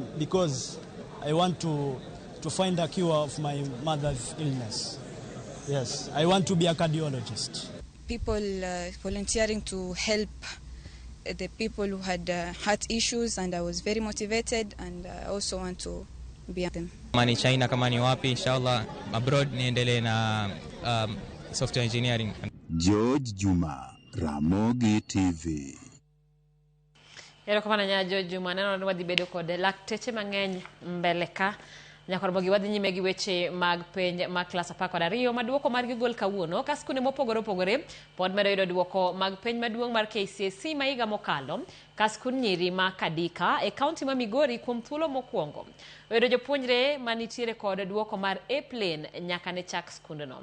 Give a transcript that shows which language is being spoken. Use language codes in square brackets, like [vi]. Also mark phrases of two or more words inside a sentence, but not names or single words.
[en] Because I want to find a cure of my mother's illness. Yes, I want to be a cardiologist. People volunteering to help the people who had heart issues, and I was very motivated, and I also want to be them. [sw] Kama ni China, kama ni wapi, inshallah abroad niendelee na [en] software engineering. [sw] George Juma, Ramogi TV. [luo] Erokamano nya George Juma, neno ni wadhi bedo kod lakteche mang'eny mbele ka nyakorobogi wadhi nyime gi weche mag penj mag klas 12 ma duoko margi gol kawuono ka skunde mopogore opogore pod medo yudo duoko mag penj maduong' mar KCSE ma higa mokalo ka skund nyiri ma Kadika e kaunti ma Migori kuom thuolo mokwongo oyudo jopuonjre manitiere kod duoko mar A-plane nyaka ne chak skundno.